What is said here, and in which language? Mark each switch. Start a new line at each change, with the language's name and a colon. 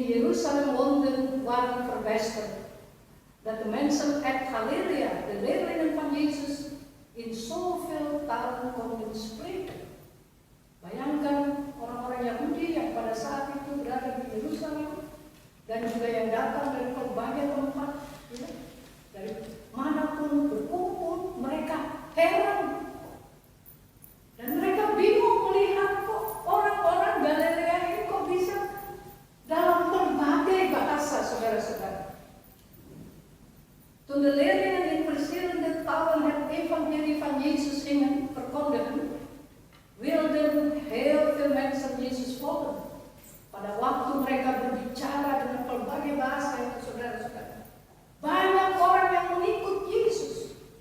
Dutch: zijn wonden waren verbijsterd. Dat de mensen uit Galilea, de leerlingen van Jezus, in zoveel talen konden spreken.
Indonesian: Bayangkan orang-orang Yahudi yang pada saat itu berada di Yerusalem dan juga yang datang dari berbagai tempat, ya, dari manapun berkumpul, mereka heran dan mereka bingung melihat kok orang-orang Galilea ini kok bisa dalam berbagai bahasa, saudara-saudara.
Dutch: Toen de leerlingen in verschillende talen het evangelie van Jezus gingen verkondigen, wilden heel veel mensen Yesus volgen.
Indonesian: Pada waktu mereka berbicara dengan berbagai bahasa itu, saudara-saudara, banyak orang yang mengikut Yesus.